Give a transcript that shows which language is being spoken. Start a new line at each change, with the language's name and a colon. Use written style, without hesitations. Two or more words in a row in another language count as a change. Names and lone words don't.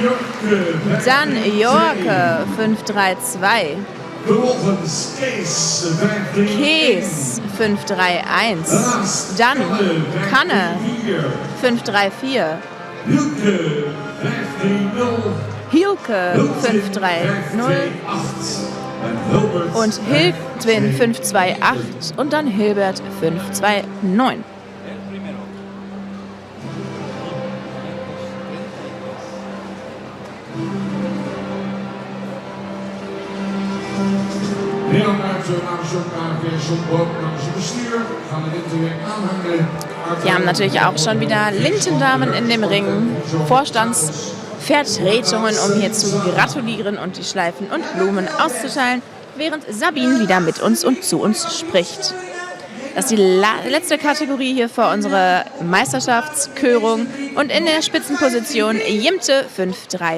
German: Dann Jorke 5-3-2.
Dutch: Vervolgens Kees 5-3-1. Kees 5-3-1.
German: Dann Kanne 5-3-4. Hielke 5-3-0. Hielke 5-3-0. Und Hiltwin 5-2-8 und dann Hilbert 5-2-9.
Dutch: Nederland namens John KNVB, John Boom namens het bestuur gaan we dit weer aanhangen.
German: Wir haben natürlich auch schon wieder Lindendamen in dem Ring, Vorstandsvertretungen, um hier zu gratulieren und die Schleifen und Blumen auszuteilen, während Sabine wieder mit uns und zu uns spricht. Das ist die letzte Kategorie hier für unsere Meisterschaftskörung und in der Spitzenposition Jimte 5-3-3.